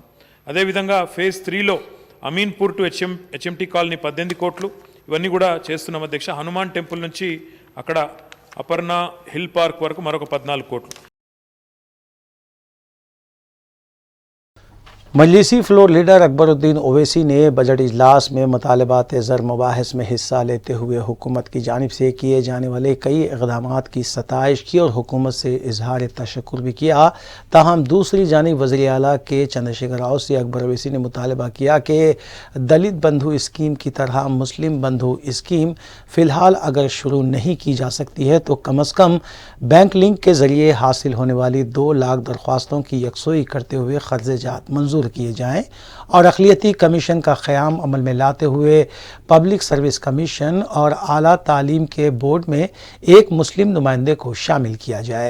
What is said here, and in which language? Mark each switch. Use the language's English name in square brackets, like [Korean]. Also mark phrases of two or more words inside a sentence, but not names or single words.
[Telugu] అదేవిధంగా ఫేజ్ 3లో అమీన్పూర్ టు HMT కాలనీ 18 కోట్లు, ఇవన్నీ కూడా చేస్తున్నాం అధ్యక్ష. హనుమాన్ టెంపుల్ నుంచి అక్కడ అపర్ణ హిల్ పార్క్ వరకు మరొక 14 కోట్లు. [Urdu] مجلسی فلور لیڈر اکبر الدین اویسی نے بجٹ اجلاس میں مطالبات زر مباحث میں حصہ لیتے ہوئے حکومت کی جانب سے کیے جانے والے کئی اقدامات کی ستائش کی اور حکومت سے اظہار تشکر بھی کیا. تاہم دوسری جانب وزیر اعلیٰ کے چندرشیکھر راؤ سے اکبر اویسی نے مطالبہ کیا کہ دلت بندھو اسکیم کی طرح مسلم بندھو اسکیم فی الحال اگر شروع نہیں کی جا سکتی ہے تو کم از کم [English] bank link [Urdu] کے ذریعے حاصل ہونے والی 2 لاکھ درخواستوں کی یکسوئی کرتے ہوئے قرض جات منظور کیے جائیں اور اقلیتی کمیشن کا قیام عمل میں لاتے ہوئے [English] public service commission [Urdu] اور اعلیٰ تعلیم کے بورڈ میں ایک مسلم نمائندے کو شامل کیا جائے.